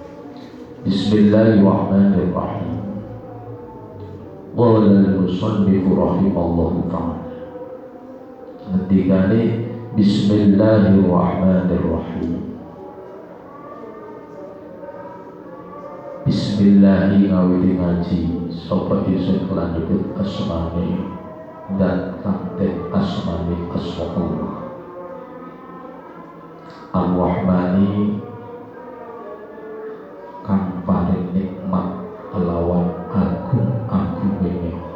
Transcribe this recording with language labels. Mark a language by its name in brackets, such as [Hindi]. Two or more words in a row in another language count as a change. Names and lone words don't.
[Arabic] بسم الله الرحمن الرحيم. قال المصنف رحمه الله تعالى. [Javanese] Ketikane [Arabic] بسم الله الرحمن الرحيم. [Javanese] Bismillahi ngawiti ngaji sapa isun kelan nyebut asmane dan kanten asmane asma Allah. Ar-Rahmani kang paring nikmat kelawan agung ini.